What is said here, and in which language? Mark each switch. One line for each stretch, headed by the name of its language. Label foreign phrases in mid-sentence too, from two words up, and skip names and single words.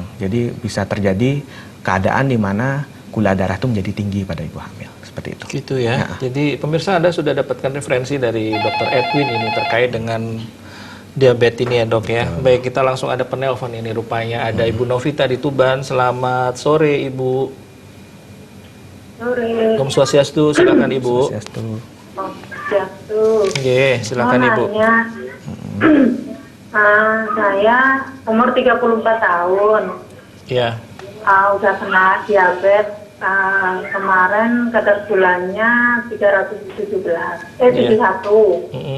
Indonesian: Jadi bisa terjadi keadaan di mana gula darah itu menjadi tinggi pada ibu hamil. Seperti itu. Gitu ya. Jadi pemirsa, Anda sudah dapatkan referensi dari Dr. Edwin ini terkait dengan diabetes ini ya, Dok ya. Baik, kita langsung ada penelpon ini rupanya. Ada Ibu Novita di Tuban. Selamat sore, Ibu. Sore.
Sanskrit: Om Swastiastu,
Indonesian: silakan Ibu. Swastiastu. Oke, silakan Ibu. Saya umur 34 tahun. Iya. Udah kena diabetes. Kemarin kadar gulanya 71.